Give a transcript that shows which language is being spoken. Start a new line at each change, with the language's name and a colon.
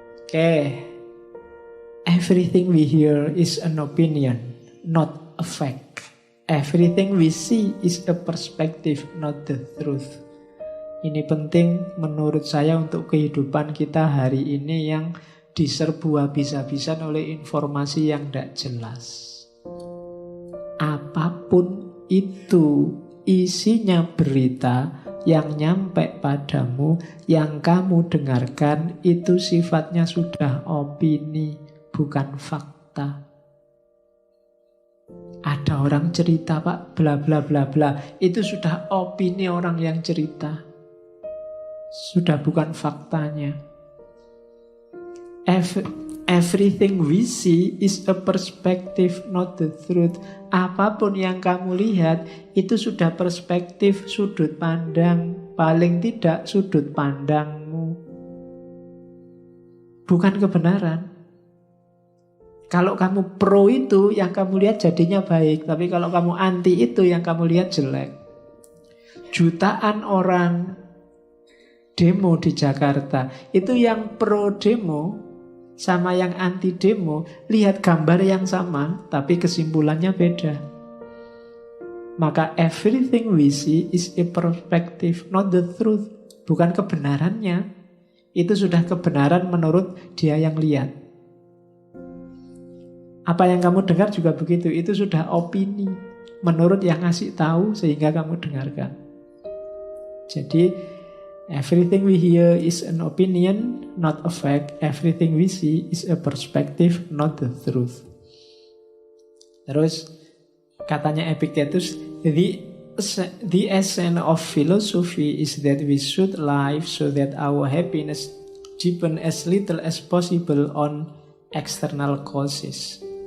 English: Oke, everything we hear is an opinion, not a fact. Everything we see is a perspective, not the truth.
Indonesian: Ini penting menurut saya untuk kehidupan kita hari ini yang diserbu habis-habisan oleh informasi yang tidak jelas. Apapun itu isinya berita yang nyampe padamu, yang kamu dengarkan, itu sifatnya sudah opini, bukan fakta. Ada orang cerita, Pak, bla bla bla bla, itu sudah opini orang yang cerita, sudah bukan faktanya.
English: Everything we see is a perspective, not the truth.
Indonesian: Apapun yang kamu lihat itu sudah perspektif, sudut pandang. Paling tidak sudut pandangmu, bukan kebenaran. Kalau kamu pro itu, yang kamu lihat jadinya baik. Tapi kalau kamu anti itu, yang kamu lihat jelek. Jutaan orang demo di Jakarta, itu yang pro demo sama yang anti demo lihat gambar yang sama, tapi kesimpulannya beda.
English: Maka everything we see is a perspective, not the truth.
Indonesian: Bukan kebenarannya. Itu sudah kebenaran menurut dia yang lihat. Apa yang kamu dengar juga begitu. Itu sudah opini menurut yang ngasih tahu sehingga kamu dengarkan.
English: Jadi everything we hear is an opinion, not a fact. Everything we see is a perspective, not the truth.
Indonesian: Terus katanya
English: Epictetus, the essence of philosophy is that we should live so that our happiness depend as little as possible on external causes.